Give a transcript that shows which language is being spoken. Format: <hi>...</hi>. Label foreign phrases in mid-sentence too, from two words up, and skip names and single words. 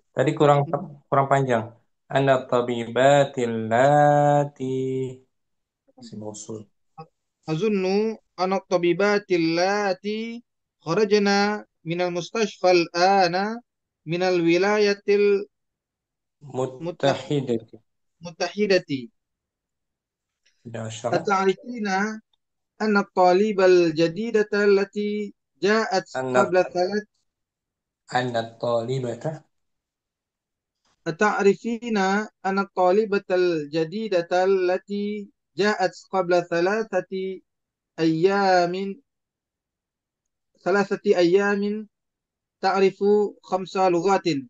<id>tadi kurang kurang panjang</id> <ar>أن الطبيبات اللاتي اسم موصول أظن أن الطبيبات اللاتي خرجن من المستشفى الآن من الولايات المتح-- متحدة muttahidati عشرة أتعرفين أن الطالبة الجديدة التي جاءت أن قبل ثلاث أن الطالبة أتعرفين أن الطالبة الجديدة التي جاءت قبل أيام 3 أيام تعرف 5 لغات.</ar>